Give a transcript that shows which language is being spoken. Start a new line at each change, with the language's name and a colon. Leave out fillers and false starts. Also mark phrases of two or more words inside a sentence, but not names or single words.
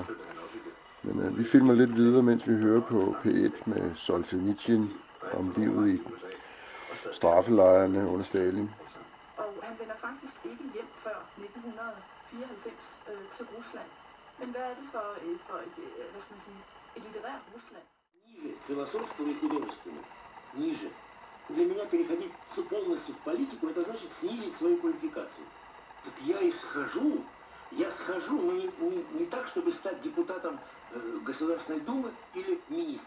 Danish: Men vi filmer lidt videre, mens vi hører på P1 med Solzhenitsyn om livet i straffelejrene under Stalin. Og han vender faktisk ikke hjem før 1994 til Rusland. Men hvad er det for et, hvad skal man sige, et litterært Rusland?
Russian: Ниже философского и художественного. Ниже. Для меня переходить полностью в политику, это значит снизить свою квалификацию. Так я схожу, но не так, чтобы стать депутатом Государственной Думы или министром.